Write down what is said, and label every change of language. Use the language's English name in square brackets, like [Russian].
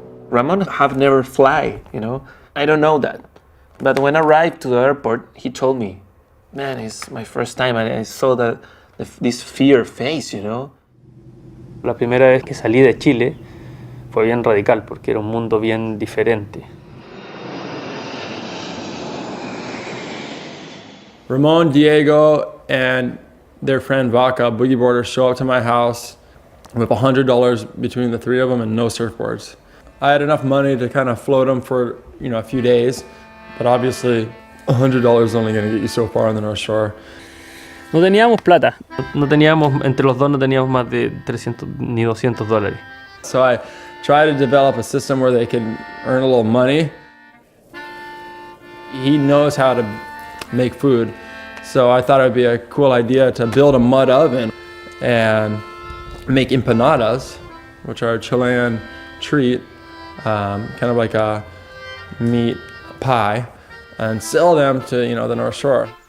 [English] Ramon have never fly, you know. I don't know that. But when I arrived to the airport, he told me, man, it's my first time, and I saw this fear face, you know. [Spanish] La primera vez que salí de Chile fue bien radical porque era un mundo bien diferente. [English] Ramon, Diego, and their friend Vaca, boogie boarders, show up to my house with $100 between the three of them and no surfboards. I had enough money to kind of float them for, you know, a few days, but obviously $100 is only going to get you so far on the North Shore. [Spanish] No teníamos plata. No teníamos, entre los dos no teníamos más de 300 ni $200. [English] So I tried to develop a system where they can earn a little money. He knows how to make food, so I thought it would be a cool idea to build a mud oven and make empanadas, which are a Chilean treat, kind of like a meat pie, and sell them to, you know, the North Shore.